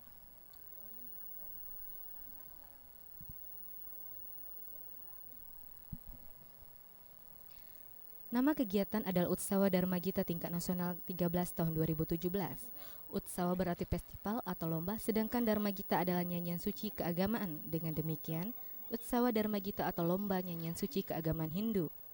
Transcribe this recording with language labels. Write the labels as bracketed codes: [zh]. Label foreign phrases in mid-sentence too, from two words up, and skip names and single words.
[id] Nama kegiatan adalah Utsawa Dharma Gita tingkat nasional 13 tahun 2017. Utsawa berarti festival atau lomba, sedangkan Dharma Gita adalah nyanyian suci keagamaan. Dengan demikian, Utsawa Dharma Gita atau lomba nyanyian suci keagamaan Hindu.